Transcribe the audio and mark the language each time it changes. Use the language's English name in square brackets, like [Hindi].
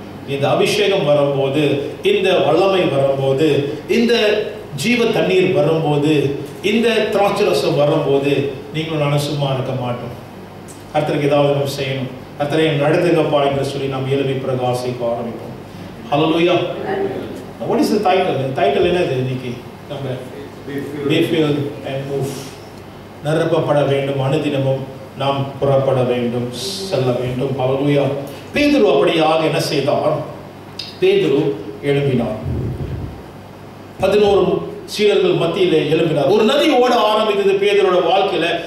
[Tamil] இந்த அபிஷேகம் வரும்போது, இந்த வல்லமை வரும்போது, இந்த ஜீவ தண்ணீர் வரும்போது, இந்த திராட்சரசம் வரும்போது நீங்களும் நானும் சும்மா இருக்க மாட்டோம். கர்த்தருக்கு ஏதாவது நம்ம செய்யணும். கர்த்தரை நடத்துங்கப்பா என்று சொல்லி நாம் எழுதி பிரகாசிக்க ஆரம்பிப்போம். [English] ஹalleluya. What is the title? [Tamil] Title என்னது இன்னைக்கு? [English] நம்ம be filled and move. [Tamil] நிரப்பப்பட வேண்டும். அனுதினமும் நாம் புறப்பட வேண்டும், செல்ல வேண்டும். ஹalleluya. பேதுரு அப்படியாக என்ன செய்தார், பேதுரு எழும்பினார். 11 சீடர்கள் மத்தியிலே எழும்பினார். ஒரு நதி ஓட ஆரம்பித்தது பேதுருவோட வாழ்க்கையில.